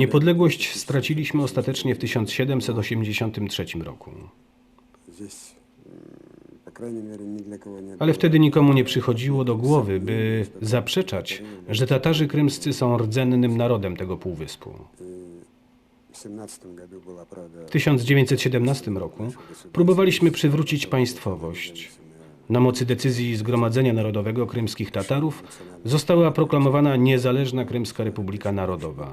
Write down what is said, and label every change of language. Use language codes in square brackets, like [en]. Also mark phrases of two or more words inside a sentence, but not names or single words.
[pl] Niepodległość straciliśmy ostatecznie w 1783 roku. [ru] Здесь, по крайней мере, ни для кого не... [pl] Ale wtedy nikomu nie przychodziło do głowy, by zaprzeczać, że Tatarzy krymscy są rdzennym narodem tego półwyspu. W 1917 roku próbowaliśmy przywrócić państwowość. Na mocy decyzji Zgromadzenia Narodowego Krymskich Tatarów została proklamowana niezależna Krymska Republika Narodowa.